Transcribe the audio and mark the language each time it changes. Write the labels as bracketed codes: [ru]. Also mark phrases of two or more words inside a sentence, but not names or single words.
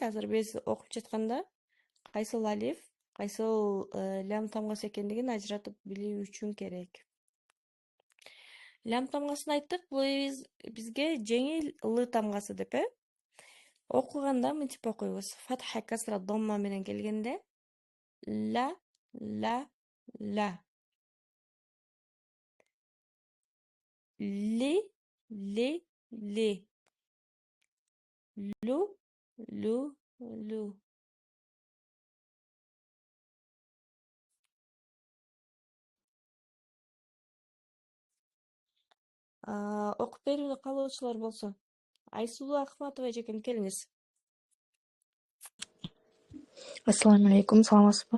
[ky] Азыр биз окуп жатканда кайсыл алиф, кайсыл лям тамгасы экендигин ажыратып билүү үчүн керек. Лям тамгасын айттык, бул бизге жеңил л тамгасы деп, окуганда мынтип окуйбуз. Фатха, касра, домма менен келгенде ла, ла. Ли. Лу, лу, лу. Окуп берүүнү каалоочулар болсо, Айсулуу Акматова эжекем келиңиз. [ar] السلام عليكم, саламатсызбы?